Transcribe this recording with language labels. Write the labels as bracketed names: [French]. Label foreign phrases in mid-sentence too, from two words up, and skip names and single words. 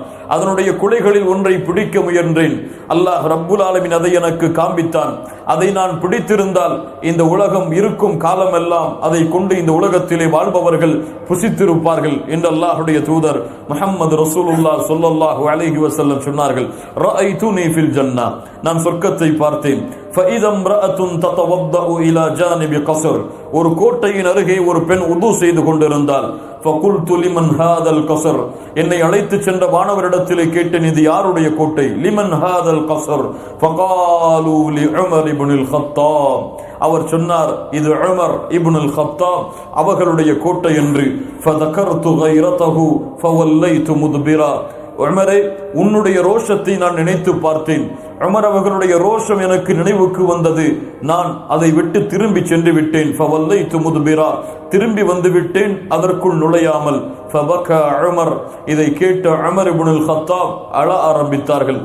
[Tamil] அதனுடைய குலைகளில் ஒன்றை பிடிக்க முயன்றேன். [Arabic] الله رب العالمين [Tamil] அதை எனக்கு காண்பித்தான். அதை நான் பிடித்திருந்தால் இந்த உலகம் இருக்கும் காலமெல்லாம் அதை கொண்டு இந்த உலகத்திலே வாழ்பவர்கள் புசித்திருப்பார்கள் என்று அல்லாஹ்வுடைய தூதர் முஹம்மது [Arabic] رسول الله صلى الله عليه وسلم [Tamil] சொன்னார்கள். [Arabic] رأيتني في الجنة, [Tamil] நான் சொர்க்கத்தை பார்த்தேன். [Arabic] فإذا امرأة تتوضأ إلى جانب قصر, [Tamil] ஒரு கோட்டையின் அருகே ஒரு பெண் உது செய்து கொண்டிருந்தாள். [Arabic] فقلت لمن هذا القصر, [Tamil] என்னை அழைத்து சென்ற வானவரிடத்திலே கேட்டேன், இது யாருடைய கோட்டை? [Arabic] لمن هذا القصر فقالوا لعمر بن الخطاب, [Tamil] அவர் சொன்னார், இது உமர் இப்னுல் கத்தாப் அவர்களுடைய கோட்டை என்று. [Arabic] فذكرت غيرته فوليت مدبرا, [Tamil] உமரே, உன்னுடைய ரோஷத்தை நான் நினைத்து பார்த்தேன். உமர் அவர்களுடைய ரோஷம் எனக்கு நினைவுக்கு வந்தது. நான் அதை விட்டு திரும்பி சென்று விட்டேன். [Arabic] فوليت مدبرا, [Tamil] திரும்பி வந்து விட்டேன், அதற்குள் நுழையாமல். ஃபபகா உமர், இதை கேட்ட உமர் இப்னுல் கத்தாப் அழ ஆரம்பித்தார்கள்.